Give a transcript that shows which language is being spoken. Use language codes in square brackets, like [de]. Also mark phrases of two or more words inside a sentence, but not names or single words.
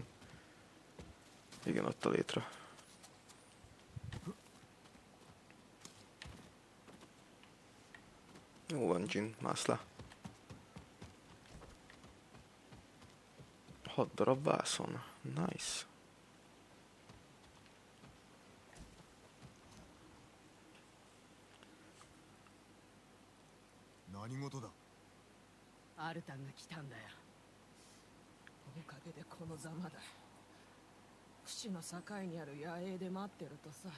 [hu] Igen, ott a létre. Jó van, Jin, mász le. 6 darab vászon. Nice. [ja] 何事だ? アルタンが来たんだよ。おかげでこのざまだ。不死の境にある野営で待ってるとさ。